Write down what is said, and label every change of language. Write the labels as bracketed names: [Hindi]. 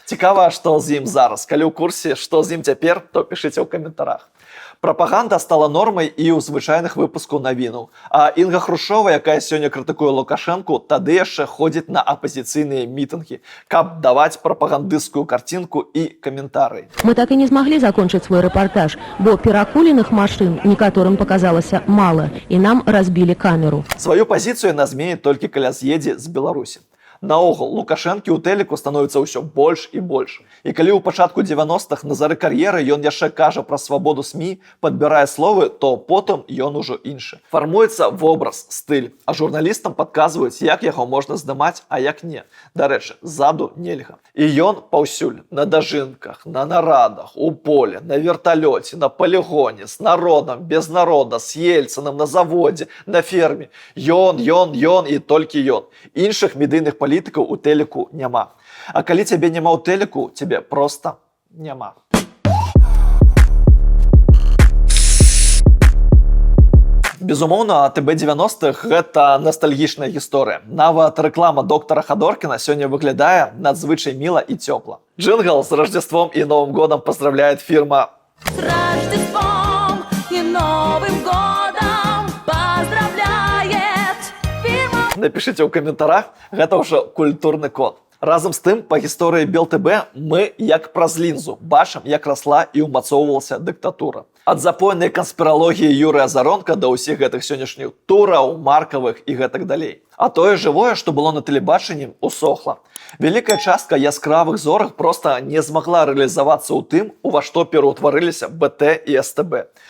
[Belarusian] Цікава, што з ім зараз. Калі ў курсе, што з ім цяпер, то пішыце ў каментарах. Прапаганда стала нормай і ў звычайных выпускаў навінаў. А Інга Хрушова, якая сёння крытыкуе Лукашэнку, тады яшчэ ходзіць на апазіцыйныя мітынгі, каб даваць прапагандысцкую карцінку і каментарыі. [Russian] Мы так и не смогли закончить свой репортаж, бо перакуленых машин некоторым показалось мало, и нам разбили камеру. [Belarusian] Сваю пазіцыю яна зменіць толькі каля з'едзе з Беларусі. Наогул, Лукашэнкі ў тэлеку становіцца ўсё больш і больш. І калі ў пачатку 90-х на зары кар'еры ён яшчэ кажа пра свабоду СМІ, падбірае словы, то потым ён ужо іншы. Фармуецца вобраз, стыль, а журналістам падказваюць, як яго можна здымаць, а як не. Дарэчы, ззаду нельга. І ён паўсюль, на дажынках, на нарадах, у поле, на верталёце, на полігоне, з народам, без народа, з Ельцыным, на заводзе, на ферме. Ён і толькі ён. Іншых медыйных палітыкаў у тэлеку няма. А калі цябе няма ў тэлеку, цябе проста няма. Безумоўна, АТБ 90-х гэта настальгічная гісторыя. Нават рэклама доктара Хадоркіна сёння выглядае надзвычай міла і цёпла. [Russian] Джингл з Рождеством і Новым годом поздравляет фирма С Рождеством и Новым годом поздравляет фирма. Напишите [Belarusian] ў каментарах, гэта ўжо культурны код. Разам з тым, па гісторыі БелТБ мы, як праз лінзу, бачым, як расла і ўмацоўвалася дыктатура. Ад запойнай канспіралогіі Юрыя Азаронка да ўсіх гэтых сённяшніх тураў, маркавых і гэтак далей. А тое жывое, што было на тэлебачанні, усохла. Вялікая частка яскравых зорак проста не змагла рэалізавацца ў тым, ува што пераўтварыліся БТ і СТБ.